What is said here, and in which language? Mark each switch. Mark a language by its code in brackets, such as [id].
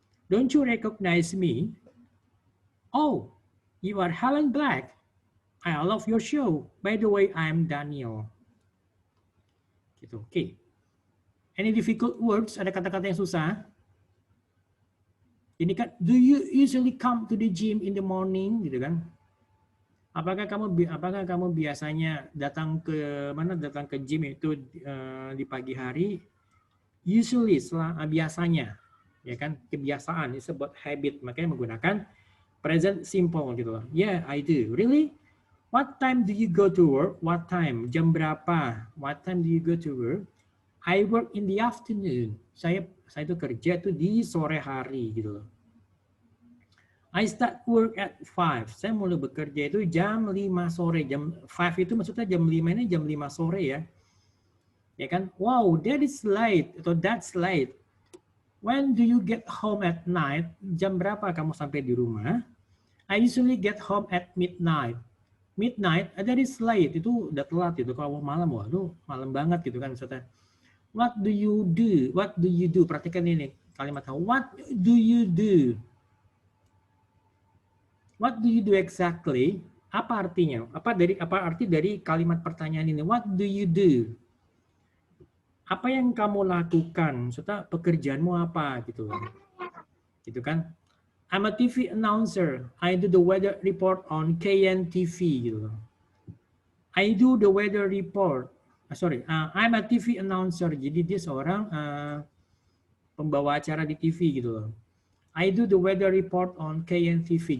[en] Don't you recognize me? Oh, you are Helen Black. I love your show. By the way, I'm Daniel. [id] Gitu, oke. [en] Any difficult words? [id] Ada kata-kata yang susah? Ini kan, [en] do you usually come to the gym in the morning? [id] Gitu kan? Apakah kamu biasanya datang ke gym itu di pagi hari? Usually, biasanya, ya kan, kebiasaan, disebut habit, makanya menggunakan present simple gitu loh. [en] Yeah, I do. Really? What time do you go to work? What time? [id] Jam berapa? [en] What time do you go to work? I work in the afternoon. [id] Saya itu kerja itu di sore hari gitu loh. [en] I start work at 5. [id] Saya mulai bekerja itu jam 5 sore. Jam 5 itu maksudnya jam 5 ini jam 5 sore ya. Ya kan? [en] Wow, that is late [id] atau that's late. [en] When do you get home at night? [id] Jam berapa kamu sampai di rumah? [en] I usually get home at midnight. Midnight, that is late. [id] Itu udah telat itu. Kalau malam, waduh, malam banget gitu kan. [en] Misalnya, what do you do? What do you do? [id] Perhatikan ini kalimat. [en] What do you do? What do you do exactly? Apa artinya? [id] Apa arti dari kalimat pertanyaan ini? [en] What do you do? [id] Apa yang kamu lakukan? Maksudnya pekerjaanmu apa gitu loh. Gitu kan? [en] I'm a TV announcer. I do the weather report on KNTV [id] gitu loh. [en] I do the weather report. I'm a TV announcer. [id] Jadi dia seorang pembawa acara di TV gitu loh. [en] I do the weather report on KNTV.